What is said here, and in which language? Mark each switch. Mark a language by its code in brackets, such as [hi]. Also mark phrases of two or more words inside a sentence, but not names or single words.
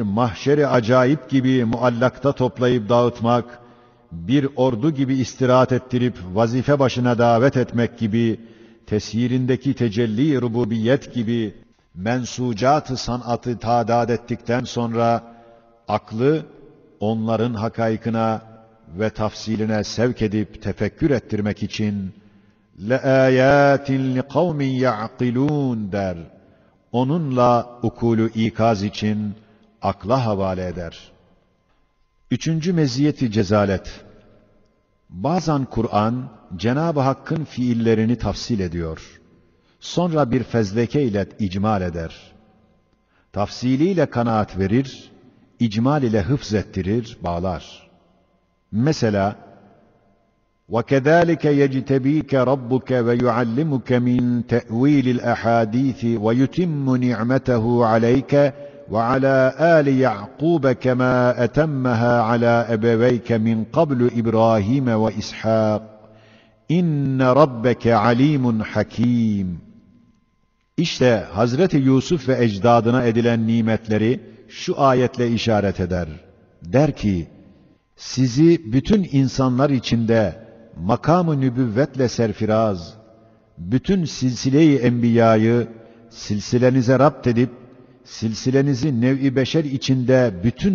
[tr] mahşeri acayip gibi muallakta toplayıp dağıtmak, bir ordu gibi istirahat ettirip vazife başına davet etmek gibi, tesyirindeki tecelli rububiyet gibi mensucat-ı sanatı tadat ettikten sonra, aklı onların hakaykına ve tafsiline sevk edip tefekkür ettirmek için [ar] لَآيَاتٍ لِقَوْمٍ يَعْقِلُونَ [tr] der. Onunla ukulu ikaz için akla havale eder. 3. meziyeti cezalet. Bazen Kur'an, Cenab-ı Hakk'ın fiillerini tafsil ediyor. Sonra bir fezleke ile icmal eder. Tafsiliyle kanaat verir, icmal ile hıfz ettirir, bağlar. Mesela, [ar] وَكَذَٰلِكَ يَجْتَب۪يكَ رَبُّكَ وَيُعَلِّمُكَ مِنْ تَأْو۪يلِ الْأَحَاد۪يثِ وَيُتِمُّ نِعْمَتَهُ عَلَيْكَ وَعَلَى آلِ يَعْقُوبَ كَمَا أَتَمَّهَا عَلَى أَبَوَيْكَ مِنْ قَبْلُ إِبْرَاهِيمَ وَإِسْحَاقَ إِنَّ رَبَّكَ عَلِيمٌ حَك۪يمٌ [tr] İşte Hazreti Yusuf ve ecdadına edilen nimetleri şu ayetle işaret eder. Der ki, sizi bütün insanlar içinde makam-ı nübüvvetle serfiraz, bütün silsile-i enbiyayı silsilenize rapt edip, silsilenizi nev-i beşer içinde bütün